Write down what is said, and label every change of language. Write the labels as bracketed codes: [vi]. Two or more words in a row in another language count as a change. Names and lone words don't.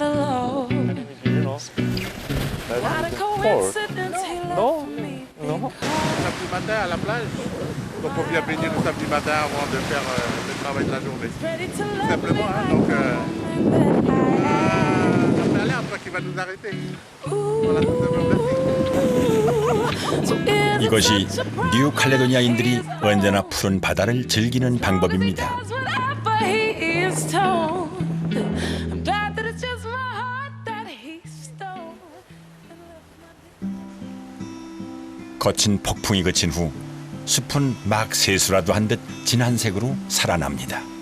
[fr] Samedi matin à la plage. Donc on vient baigner le samedi matin avant de faire le travail de la journée. Tout simplement, hein. Donc ça fait aller un peu qui va nous arrêter. Voilà, tout simplement. Merci. [ko] 이것이 뉴칼레도니아인들이 언제나 푸른 바다를 즐기는 방법입니다. 거친 폭풍이 그친 후 숲은 막 세수라도 한 듯 진한 색으로 살아납니다.